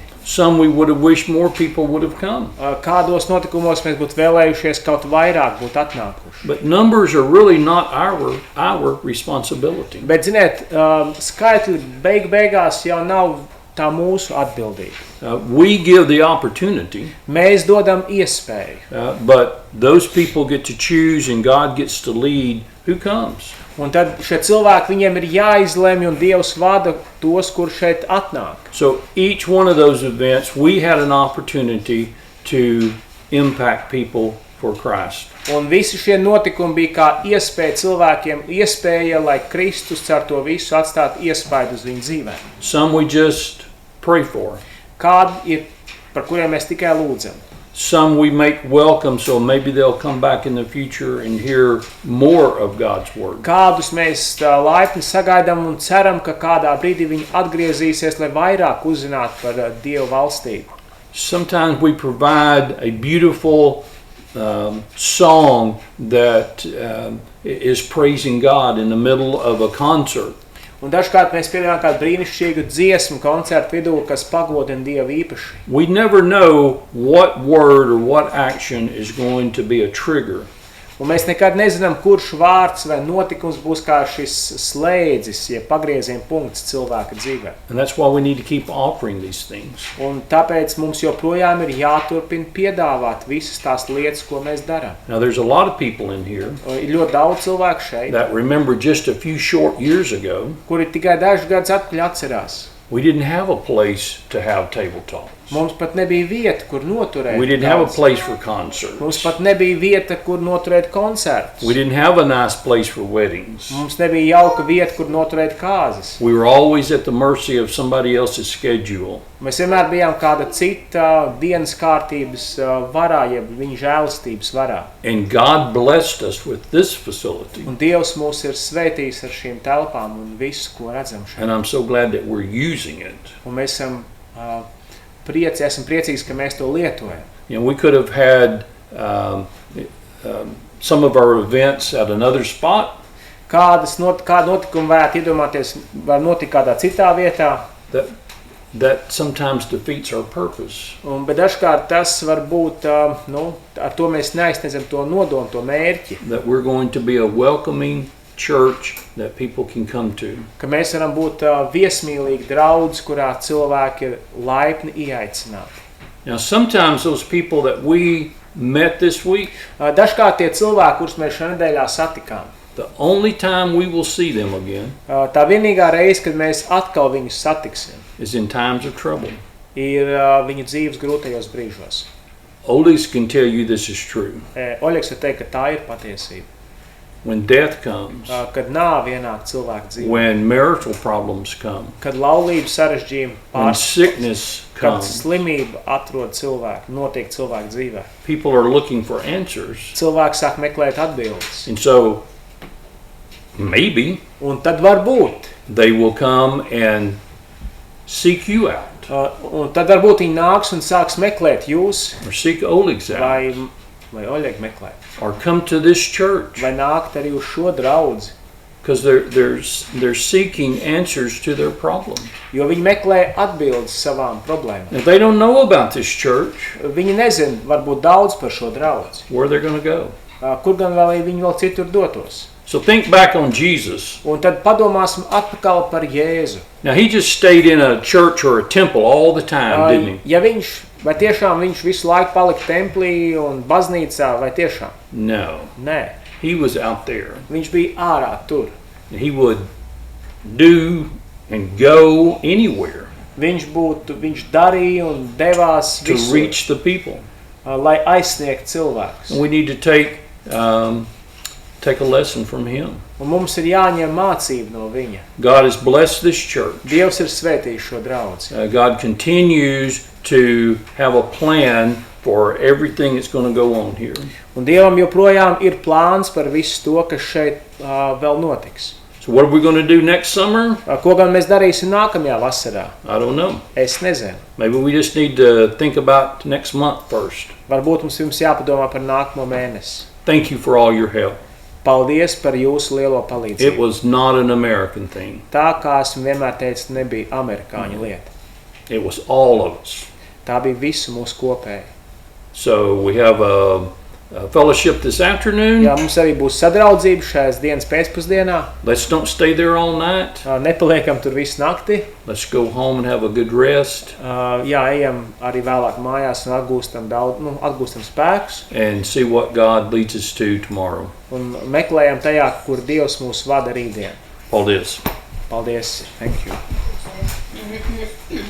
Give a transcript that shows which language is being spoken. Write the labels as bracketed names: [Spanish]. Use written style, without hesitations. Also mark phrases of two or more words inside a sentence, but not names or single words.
[English] Some we would have wished more people would have come. [Latvian] Kādos notikumos mēs būtu vēlējušies kaut vairāk būt atnākuši. [English] But numbers are really not our responsibility. [Latvian] Bet, ziniet, skaitļi beigās jau nav tā mūsu atbildība. [English] We give the opportunity, [Latvian] Mēs dodam iespēju, [English] but those people get to choose and God gets to lead who comes. [Latvian] un tad šie cilvēki, viņiem ir jāizlemj, un Dievs vada tos, kur šeit atnāk. [English] So each one of those events, we had an opportunity to impact people for Christ. [Latvian] Un visi šie notikumi bija kā iespēja cilvēkiem, iespēja, lai Kristus ar to visu atstātu iespaidu uz viņu dzīvēm. [English] Some we just pray for. [Latvian] Kādi ir, par kuriem mēs tikai lūdzam. [English] Some we make welcome, so maybe they'll come back in the future and hear more of God's Word. [Latvian] Kādus mēs laipni sagaidām un ceram, ka kādā brīdī viņi atgriezīsies, lai vairāk uzzinātu par Dievu valstību. [English] Sometimes we provide a beautiful song that is praising God in the middle of a concert. [Latvian] Un dažkārt mēs pieļaujam kādu brīnišķīgu dziesmu koncertu vidū, kas pagodina Dievu īpaši. [English] We never know what word or what action is going to be a trigger. [Latvian] Un mēs nekad nezinām, kurš vārds vai notikums būs kā šis slēdzis, ja pagrieziena punkts cilvēka dzīvē. [English] And that's why we need to keep offering these things. [Latvian] Un tāpēc mums joprojām ir jāturpina piedāvāt visas tās lietas, ko mēs darām. [English] Now there's a lot of people in here [Latvian] Ir ļoti daudz cilvēku šeit, [English] that remember just a few short years ago, [Latvian] kuri tikai dažus gadus atpakaļ atcerās. [English] we didn't have a place to have table talks. [Latvian] Mums pat nebija vieta, kur noturēt. [English] We didn't have a [Latvian] daudz. [English] place for concerts. [Latvian] Mums pat nebija vieta, kur noturēt koncertus. [English] We didn't have a nice place for weddings. [Latvian] Mums nebija jauka vieta, kur noturēt kāzas. [English] We were always at the mercy of somebody else's schedule. [Latvian] Mēs vienmēr bijām kāda cita dienas kārtības varā, jeb viņa žēlastības varā. [English] And God blessed us with this facility. [Latvian] Un Dievs mūs ir svētījis ar šīm telpām un visu, ko redzam šeit. [English] And I'm so glad that we're using it. [Latvian] Un mēs esam priecīgs, ka mēs to lietojam. [English] You know, we could have had some of our events at another spot. [Latvian] Kādu notikumu varētu iedomāties, var notikt kādā citā vietā. [English] That sometimes defeats our purpose. [Latvian] Bet dažkārt tas var būt, ar to mēs neaizsniedzam to nodomu, to mērķi. [English] That we're going to be a welcoming church that people can come to. [Latvian] Ka mēs varam būt viesmīlīgi draudz, kurā cilvēki ir laipni ieaicināti. [English] Now sometimes those people that we met this week, [Latvian] Dažkārt tie cilvēki, kurus mēs šajā nedēļā satikām, [English] the only time we will see them again [Latvian] tā vienīgā reize, kad mēs atkal viņus satiksim, [English] is in times of trouble. [Latvian] ir viņu dzīves grūtajos brīžos. [English] Oldest can tell you this is true. [Latvian] Oļegs var teikt, ka tā ir patiesība. [English] When death comes, [Latvian] Kad nāve ienāk cilvēku dzīvē, [English] when marital problems come, [Latvian] kad laulības sarežģījumi [English] when [Latvian] pārs, [English] sickness [Latvian] kad [English] comes, [Latvian] slimība atrod cilvēku, notiek cilvēku dzīvē. [English] people are looking for answers. [Latvian] Cilvēki sāk meklēt atbildes. [English] And so maybe [Latvian] Un tad varbūt, [English] they will come and seek you out [Latvian] un tad varbūt viņi nāks un sāks meklēt jūs, [English] or seek Oleg's out [Latvian] vai Oļegu meklēt, [English] or come to this church [Latvian] vai nākt arī uz šo draudzi, [English] because they're seeking answers to their problems. [Latvian] jo viņi meklē atbildes savām problēmām. [English] If they don't know about this church, [Latvian] Viņi nezin varbūt daudz par šo draudzi, [English] where they're going to go. [Latvian] Kur gan vēl viņi vēl citur dotos. [English] So think back on Jesus. [Latvian] Un tad padomāsim atpakaļ par Jēzu. [English] Now he just stayed in a church or a temple all the time, didn't he? [Latvian] Ja vai tiešām viņš visu laiku palika templī un baznīcā, vai tiešām? [English] No. [Latvian] Nē, [English] He was out there. [Latvian] viņš bija ārā tur. [English] He would do and go anywhere [Latvian] Viņš darīja un devās [English] to [Latvian] visur, [English] reach the people. [Latvian] Lai aizsniegtu cilvēkus. [English] And we need to take a lesson from him. [Latvian] Un mums ir jāņem mācība no viņa. [English] God has blessed this church. [Latvian] Dievs ir svētījis šo draudzi. [English] God continues to have a plan for everything that's going to go on here. [Latvian] Un Dievam joprojām ir plāns par visu to, kas šeit vēl notiks. [English] So what are we going to do next summer? [Latvian] Ko gan mēs darīsim nākamajā vasarā? [English] I don't know. [Latvian] Es nezinu. [English] Maybe we just need to think about next month first. [Latvian] Varbūt mums jāpadomā par nākamo mēnesi. [English] Thank you for all your help. [Latvian] Paldies par jūsu lielo [English] It [Latvian] palīdzību. [English] was not an American thing. [Latvian] Tā, kā esmu vienmēr teicis, nebija amerikāņu lieta. [English] It was all of us. [Latvian] Tā bija visu mūsu kopēja. [English] So we have a fellowship this afternoon. [Latvian] Jā, mums arī būs sadraudzība šajās dienas pēcpusdienā. [English] Let's don't stay there all night. [Latvian] Nepaliekam tur visu nakti. [English] Let's go home and have a good rest [Latvian] Jā, ejam arī vēlāk mājās un atgūstam spēkus. [English] and see what God leads us to tomorrow. [Latvian] Un meklējam tajā, kur Dievs mūs vada rītdien. Paldies. Paldies. [English] Thank you.